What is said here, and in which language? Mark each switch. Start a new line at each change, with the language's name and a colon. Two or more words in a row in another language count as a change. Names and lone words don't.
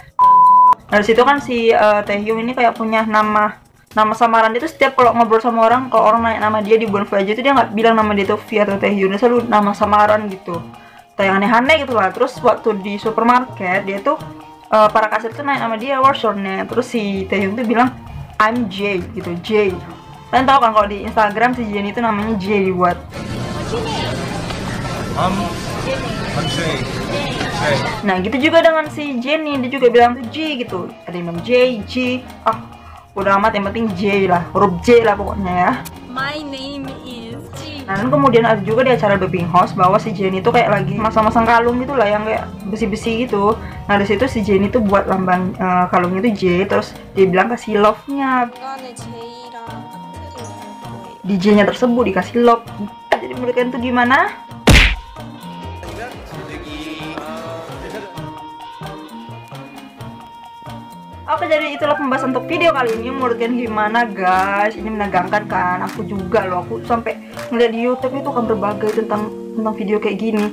Indonesian: Nah di situ kan si Taehyung ini kayak punya nama samaran. Itu setiap kalau ngobrol sama orang, kalau orang nanya nama dia di Bon Voyage itu dia nggak bilang nama dia itu V atau Taehyung, dia selalu nama samaran gitu. Kayak aneh-aneh gitu lah. Terus waktu di supermarket dia tuh para kasir tuh nanya sama dia
English: what's your name,
Indonesian: terus si Taehyung tuh bilang
English: I'm J
Indonesian: gitu, J. Kalian tahu kan kalau di Instagram si Jennie itu namanya J dibuat.
English: I'm Jay.
Indonesian: Nah gitu juga dengan si Jennie, dia juga bilang tuh J gitu. Ada yang bilang J, J. Udah amat, yang penting J lah, huruf J lah pokoknya ya.
English: My name is Ji.
Indonesian: Nah dan kemudian ada juga di acara Bapping House bahwa si Jennie itu kayak lagi masang-masang kalung gitu lah, yang kayak besi-besi gitu. Nah di situ si Jennie tuh buat lambang kalungnya itu J, terus dia bilang kasih love-nya.
Korean: 중간에 J랑 하트를 달 거예요.
Indonesian: Di J-nya tersebut dikasih love. Jadi menurut kalian tuh gimana? Oke, jadi itulah pembahasan untuk video kali ini. Menurut kalian gimana guys? Ini menegangkan kan? Aku juga loh, aku sampai ngeliat di YouTube itu kan berbagai tentang video kayak gini.